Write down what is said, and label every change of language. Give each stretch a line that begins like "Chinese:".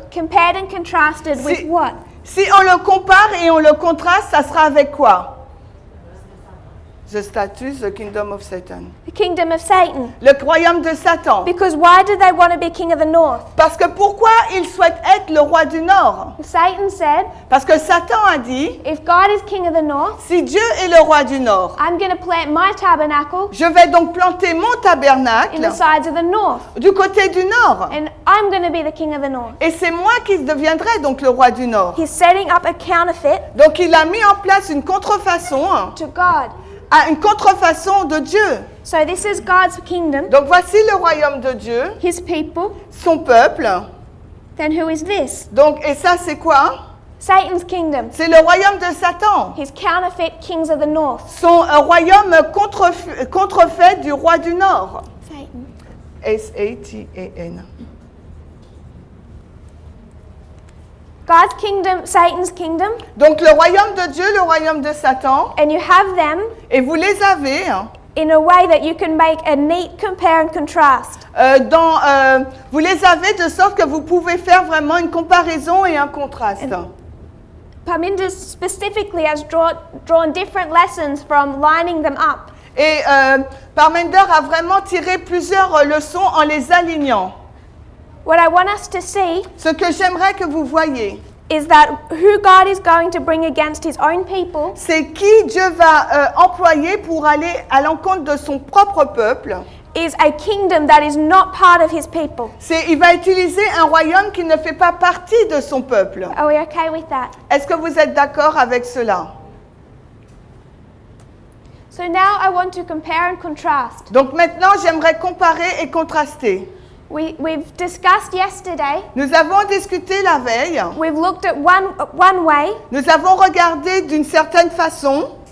English: compared and contrasted with what?
French: Si on le compare et on le contraste, ça sera avec quoi?
English: The status, the kingdom of Satan. The kingdom of Satan.
French: Le royaume de Satan.
English: Because why do they want to be king of the north?
French: Parce que pourquoi ils souhaitent être le roi du Nord?
English: Satan said,
French: Parce que Satan a dit,
English: if God is king of the north,
French: si Dieu est le roi du Nord,
English: I'm going to plant my tabernacle
French: je vais donc planter mon
English: in
French: tabernacle
English: the sides of the north.
French: du côté du Nord.
English: And I'm going to be the king of the north.
French: Et c'est moi qui deviendrai donc le roi du Nord.
English: He's setting up a counterfeit
French: Donc il a mis en place une contrefaçon,
English: to God.
French: une contrefaçon de Dieu.
English: So this is God's kingdom,
French: Donc voici le royaume de Dieu,
English: his people.
French: son peuple.
English: Then who is this?
French: Donc, et ça c'est quoi?
English: Satan's kingdom.
French: C'est le royaume de Satan.
English: His counterfeit kings of the north.
French: Son royaume contrefait du roi du Nord.
English: Satan. S-A-T-A-N. God's kingdom, Satan's kingdom,
French: Donc le royaume de Dieu, le royaume de Satan,
English: and you have them
French: et vous les avez
English: in a way that you can make a neat compare and contrast.
French: vous les avez de sorte que vous pouvez faire vraiment une comparaison et un contraste.
English: Parminder specifically has drawn different lessons from lining them up.
French: Et Parmender a vraiment tiré plusieurs leçons en les alignant.
English: What I want us to see
French: Ce que j'aimerais que vous voyiez,
English: is that who God is going to bring against his own people
French: c'est qui Dieu va employer pour aller à l'encontre de son propre peuple.
English: is a kingdom that is not part of his people.
French: Il va utiliser un royaume qui ne fait pas partie de son peuple.
English: Are we okay with that?
French: Est-ce que vous êtes d'accord avec cela?
English: So now I want to compare and contrast.
French: Donc maintenant, j'aimerais comparer et contraster.
English: We've discussed yesterday,
French: Nous avons discuté la veille.
English: we've looked at one way,
French: Nous avons regardé d'une certaine façon